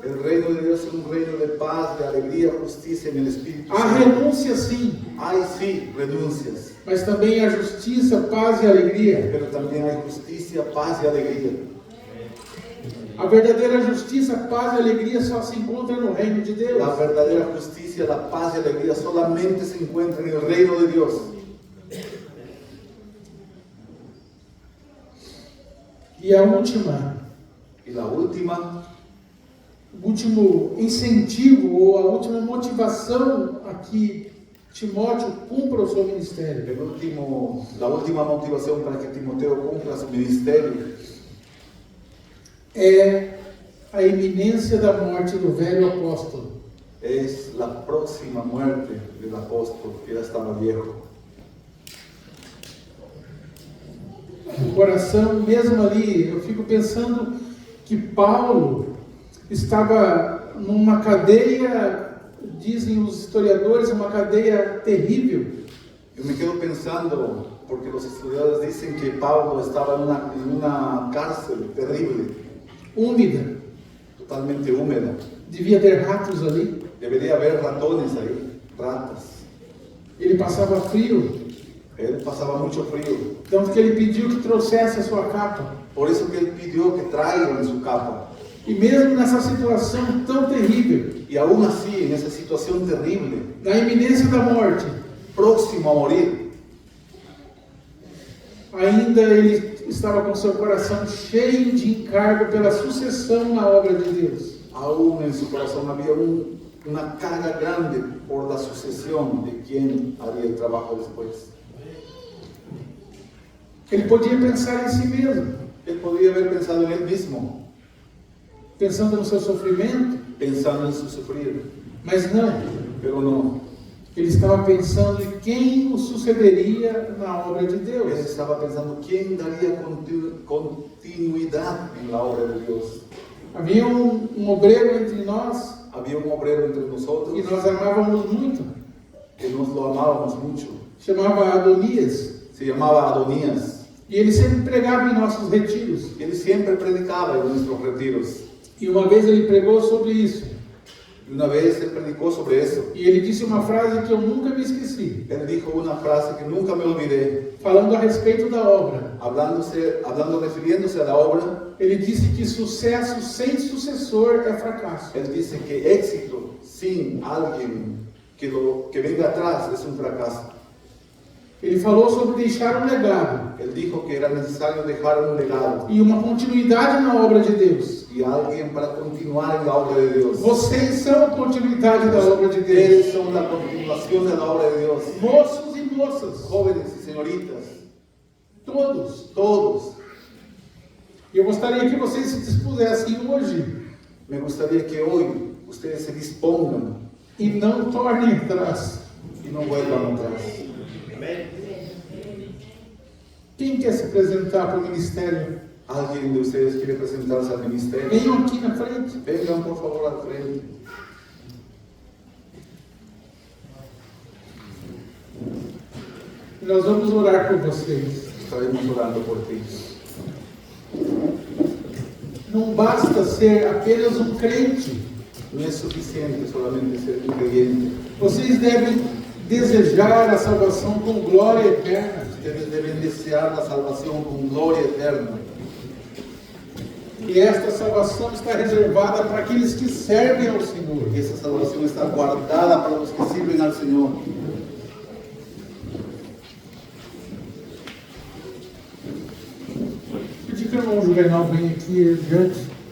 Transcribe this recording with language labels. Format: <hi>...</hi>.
<es>El reino de Dios es un reino de paz, de alegría, justicia en el Espíritu</es> <pt>Há</pt> <es>Santo.</es> <pt>renúncia sim,</pt> <es>Hay sí renuncias,</es> <pt>mas também há justiça, paz e alegria.</pt> <es>pero también hay justicia, paz y alegría.</es> <pt>A verdadeira justiça, paz e alegria só se encontra no reino de Deus.</pt> <es>La verdadera justicia, la paz y alegría solamente se encuentran en el reino de Dios.</es> <pt>E a última,</pt> <es>Y la última,</es> <pt>o último incentivo ou a última motivação a que Timóteo cumpra o seu ministério</pt> <es>la última motivación para que Timoteo cumpla su ministerio</es> <pt>é a iminência da morte do velho apóstolo.</pt> <es>es la próxima muerte del apóstol, que ya estaba viejo.</es> <pt>O coração, mesmo ali, eu fico pensando que Paulo estava numa cadeia, dizem os historiadores, uma cadeia terrível.</pt> <es>Yo me quedo pensando, porque los estudiadores dicen que Pablo estaba en una cárcel terrible,</es> <pt>Úmida,</pt> <es>totalmente húmeda.</es> <pt>devia ter ratos ali.</pt> <es>Debería haber ratones ahí, ratas.</es> <pt>Ele passava frio,</pt> <es>Él pasaba mucho frío.</es> <pt>tanto que ele pediu que trouxesse a sua capa.</pt> <es>Por eso que él pidió que traigan su capa.</es> <pt>E mesmo nessa situação tão terrível,</pt> <es>Y aún así, en esa situación terrible,</es> <pt>na iminência da morte,</pt> <es>próximo a morir,</es> <pt>ainda ele estava com seu coração cheio de encargo pela sucessão na obra de Deus.</pt> <es>aún en su corazón había una carga grande por la sucesión de quien haría el trabajo después.</es> <pt>Ele podia pensar em si mesmo,</pt> <es>Él podría haber pensado en él mismo,</es> <pt>pensando no seu sofrimento,</pt> <es>pensando en su sufrir,</es> <pt>mas não.</pt> <es>pero no.</es> <pt>Ele estava pensando em quem o sucederia na obra de</pt> <es>Él</es> <pt>Deus.</pt> <es>estaba pensando quién daría continuidad en la obra de Dios.</es> <pt>Havia um obreiro entre nós</pt> <es>Había un obrero entre</es> <pt>que</pt> <es>nosotros</es> <pt>nós amávamos muito,</pt> <es>que nos lo amábamos mucho.</es> <pt>chamava Adonias,</pt> <es>Se llamaba Adonías.</es> <pt>e ele sempre pregava em nossos retiros.</pt> <es>Él siempre predicaba en nuestros retiros.</es> <pt>E uma vez ele pregou sobre isso,</pt> <es>Y una vez él predicó sobre eso.</es> <pt>e ele disse uma frase que eu nunca me esqueci,</pt> <es>Él dijo una frase que nunca me olvidé,</es> <pt>falando a respeito da obra.</pt> <es>refiriéndose a la obra.</es> <pt>Ele disse que sucesso sem sucessor é fracasso.</pt> <es>Él dice que éxito sin alguien que venga atrás es un fracaso.</es> <pt>Ele falou sobre deixar um legado</pt> <es>Él dijo que era necesario dejar un legado</es> <pt>e uma continuidade na obra de Deus.</pt> <es>y alguien para continuar en la obra de Dios.</es> <pt>Vocês são a continuidade da obra de Deus.</pt> <es>Ustedes son la continuación de la obra de Dios.</es> <pt>Moços e moças,</pt> <es>Jóvenes y señoritas,</es> <pt>todos.</pt> <es>todos.</es> <pt>E eu gostaria que vocês se dispusessem hoje</pt> <es>Me gustaría que hoy ustedes se dispongan</es> <pt>e não tornem atrás.</pt> <es>y no vuelvan atrás.</es> <pt>Quem quer se apresentar para o ministério?</pt> <es>¿Alguien de ustedes quiere presentarse al ministerio?</es> <pt>Venham aqui na frente.</pt> <es>Vengan por favor al frente.</es> <pt>Nós vamos orar por vocês.</pt> <es>Estaremos orando por ti.</es> <pt>Não basta ser apenas um crente.</pt> <es>No es suficiente solamente ser un creyente.</es> <pt>Vocês devem desejar a salvação com glória eterna.</pt> <es>Ustedes deben desear la salvación con gloria eterna.</es> <pt>E esta salvação está reservada para aqueles que servem ao Senhor. Essa salvação está guardada para os que sirvem ao Senhor. Pedir que o irmão Juvenal venha aqui adiante.</pt>